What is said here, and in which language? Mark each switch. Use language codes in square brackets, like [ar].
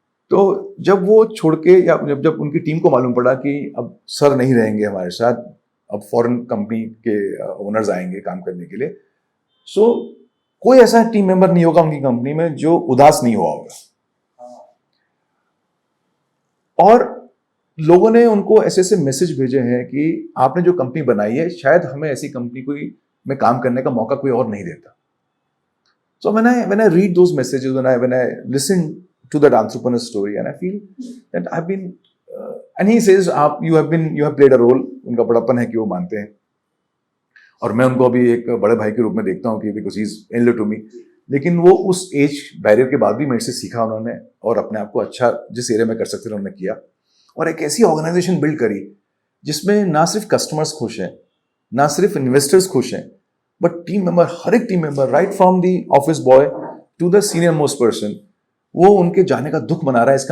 [hi] तो जब वो छोड़ के या जब उनकी टीम को मालूम पड़ा कि अब सर नहीं रहेंगे हमारे साथ, अब फॉरेन कंपनी के ओनर्स आएंगे काम करने के लिए, सो कोई ऐसा टीम मेंबर नहीं होगा उनकी कंपनी में जो उदास नहीं हुआ होगा। और लोगों ने उनको ऐसे ऐसे मैसेज भेजे हैं कि आपने जो कंपनी बनाई है, शायद हमें ऐसी कंपनी कोई में काम करने का मौका कोई और नहीं देता। [en] So when I read those messages, when I listen to that entrepreneur story, and I feel that I've been, and he says, you have played a role। [hi] उनका बड़प्पन है कि वो मानते हैं, और मैं उनको अभी एक बड़े भाई के रूप में देखता हूँ कि [en] because he's elder to me। [hi] लेकिन वो उस एज बैरियर के बाद भी मेरे से सीखा उन्होंने, और अपने आप को अच्छा जिस एरिया में कर सकते थे उन्होंने किया, और एक ऐसी ऑर्गेनाइजेशन बिल्ड करी जिसमें ना सिर्फ कस्टमर्स खुश हैं, ना सिर्फ इन्वेस्टर्स खुश हैं, बट टीम मेंबर, हर एक team member, [en] right from the office boy to the senior most person, [hi] वो उनके जाने का दुख मना रहा है।